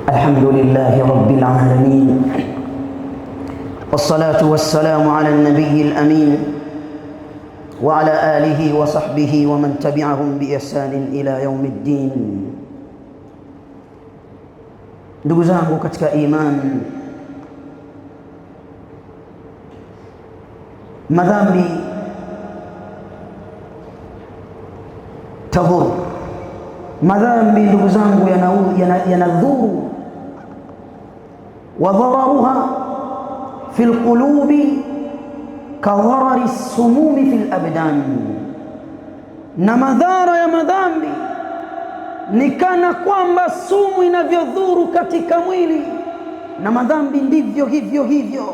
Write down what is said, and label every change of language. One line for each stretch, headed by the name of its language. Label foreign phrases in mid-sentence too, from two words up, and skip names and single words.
Arabic: الحمد لله رب العالمين، والصلاة والسلام على النبي الأمين وعلى آله وصحبه ومن تبعهم بإحسان إلى يوم الدين.
Swahili: Ndugu zangu katika iman, madhambi tadhur. Madhambi ndugu zangu yanadhuru,
Arabic: وضررها في القلوب كضرر السموم في الأبدان,
Swahili: na madhara ya madhambi ni kana kwamba sumu inavyodhuru katika mwili, na madhambi ndivyo hivyo hivyo.